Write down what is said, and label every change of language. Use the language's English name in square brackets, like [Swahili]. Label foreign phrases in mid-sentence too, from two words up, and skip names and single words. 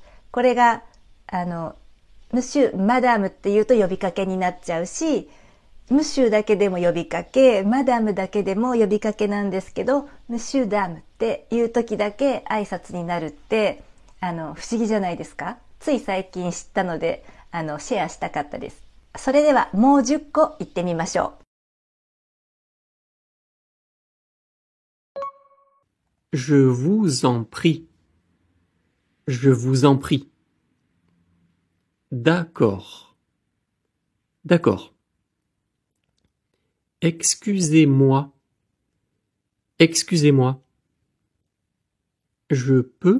[Japanese] これがムシュマダムっていうと呼びかけになっちゃうし、ムシュだけでも呼びかけ、マダムだけでも呼びかけなんですけど、ムシュダムっていう時だけ挨拶になるって不思議じゃないですか？つい最近知ったのでシェアしたかったです。それではもう10個言ってみましょ [French] う。Je vous en prie. Je vous en prie. D'accord. D'accord. Excusez-moi. Excusez-moi. Je peux.